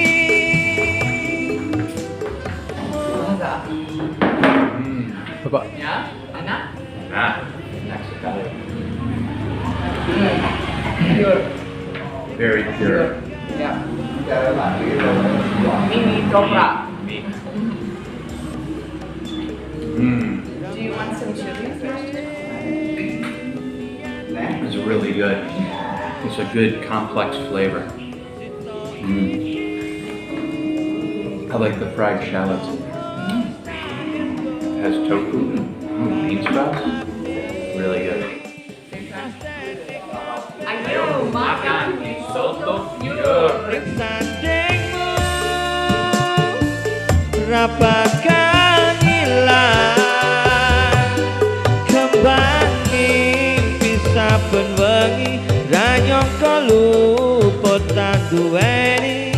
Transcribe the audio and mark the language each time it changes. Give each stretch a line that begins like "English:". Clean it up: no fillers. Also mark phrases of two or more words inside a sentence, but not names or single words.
Indonesian: Bapak Ya, enak? nah Enak sekali.
English: very pure.
Indonesian: Ya. Mie ketoprak.
English: Do you want some chili first? It's really good. It's a good complex flavor. I like the fried shallots. It has tofu and bean sprouts. Really good.
Indonesian: Ayo makan soto pure.
Javanese: Sandengmu ra bakal ilang. Kembang mimpi saben wengi ra nyangka luput tak duweni.